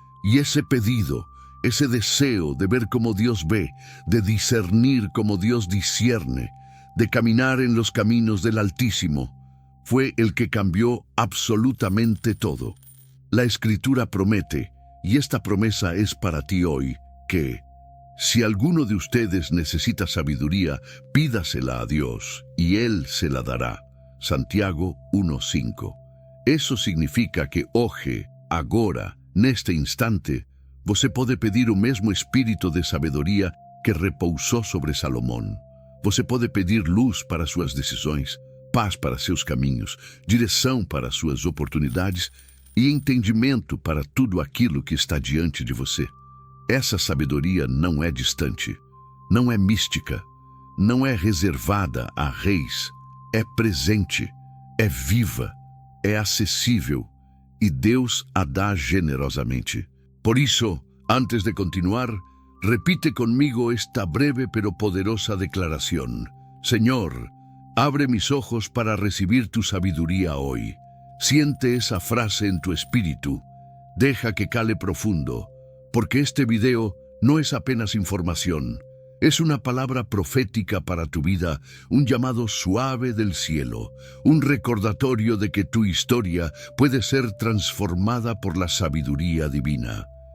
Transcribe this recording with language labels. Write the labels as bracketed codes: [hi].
[es] Y ese pedido, ese deseo de ver como Dios ve, de discernir como Dios discierne, de caminar en los caminos del Altísimo, fue el que cambió absolutamente todo. La Escritura promete, y esta promesa es para ti hoy, que si alguno de ustedes necesita sabiduría, pídasela a Dios, y Él se la dará. Santiago 1:5. [pt] Eso significa que hoje, agora, neste instante, você pode pedir o mesmo espírito de sabedoria que repousou sobre Salomão. Você pode pedir luz para suas decisões, paz para seus caminhos, direção para suas oportunidades e entendimento para tudo aquilo que está diante de você. Essa sabedoria não é distante, não é mística, não é reservada a reis, é presente, é viva, é acessível e Deus a dá generosamente. [es] Por isso, antes de continuar, repite conmigo esta breve pero poderosa declaración. Señor, abre mis ojos para recibir tu sabiduría hoy. Siente esa frase en tu espíritu, deja que cale profundo, porque este video no es apenas información, es una palabra profética para tu vida, un llamado suave del cielo, un recordatorio de que tu historia puede ser transformada por la sabiduría divina.